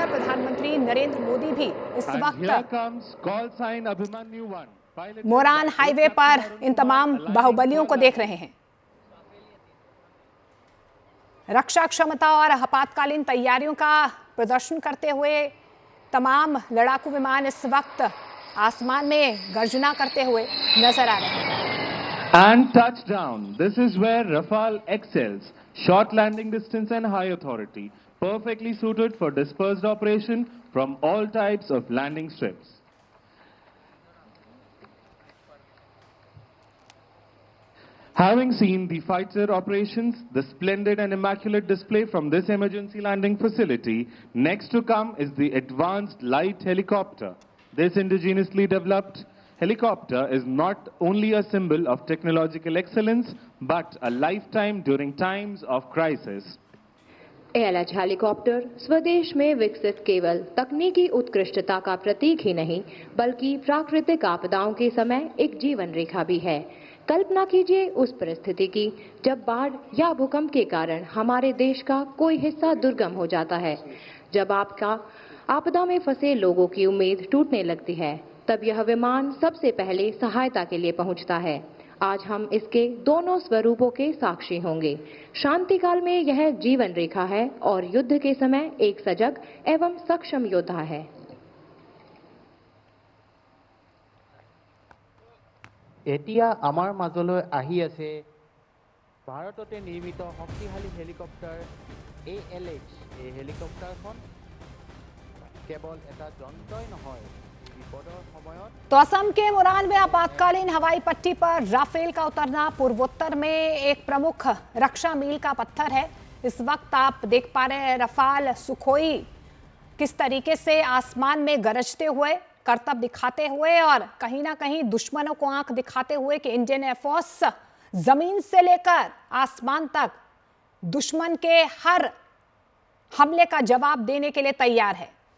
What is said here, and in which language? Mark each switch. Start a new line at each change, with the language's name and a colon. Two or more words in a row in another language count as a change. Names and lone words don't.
Hindi: प्रधानमंत्री नरेंद्र मोदी भी इस वक्त मोरान हाईवे पर इन तमाम बाहुबलियों को देख रहे हैं। रक्षा क्षमता और आपातकालीन तैयारियों का प्रदर्शन करते हुए तमाम लड़ाकू विमान इस वक्त आसमान में गर्जना करते हुए नजर आ रहे हैं।
English: And touchdown. This is where Rafale excels. Short landing distance and high authority. Perfectly suited for dispersed operation from all types of landing strips. Having seen the fighter operations, the splendid and immaculate display from this emergency landing facility, next to come is the advanced light helicopter. This indigenously developed helicopter is not only a symbol of technological excellence, but a lifetime during times of crisis.
Hindi: ALH हेलीकॉप्टर स्वदेश में विकसित केवल तकनीकी उत्कृष्टता का प्रतीक ही नहीं, बल्कि प्राकृतिक आपदाओं के समय एक जीवन रेखा भी है। कल्पना कीजिए उस परिस्थिति की जब बाढ़ या भूकंप के कारण हमारे देश का कोई हिस्सा दुर्गम हो जाता है, जब आपदा में फंसे लोगों की उम्मीद टूटने लगती है, तब यह विमान सबसे पहले सहायता के लिए पहुंचता है। आज हम इसके दोनों स्वरूपों के साक्षी होंगे। शांति काल में यह जीवन रेखा है और युद्ध के समय एक सजग एवं सक्षम योद्धा है।
Assamese: এতিয়া আমাৰ মাজলৈ আহি আছে ভাৰততে নিৰ্মিত শক্তিশালী হেলিকপ্টাৰ ALH। এই হেলিকপ্টাৰখন কেৱল এটা যন্ত্ৰই নহয়, বিপদৰ সময়ত
Hindi: तो असम के मोरान में आपातकालीन हवाई पट्टी पर राफेल का उतरना पूर्वोत्तर में एक प्रमुख रक्षा मील का पत्थर है। इस वक्त आप देख पा रहे हैं रफाल सुखोई किस तरीके से आसमान में गरजते हुए, करतब दिखाते हुए और कहीं ना कहीं दुश्मनों को आंख दिखाते हुए कि इंडियन एयरफोर्स जमीन से लेकर आसमान तक दुश्मन के हर हमले का जवाब देने के लिए तैयार है।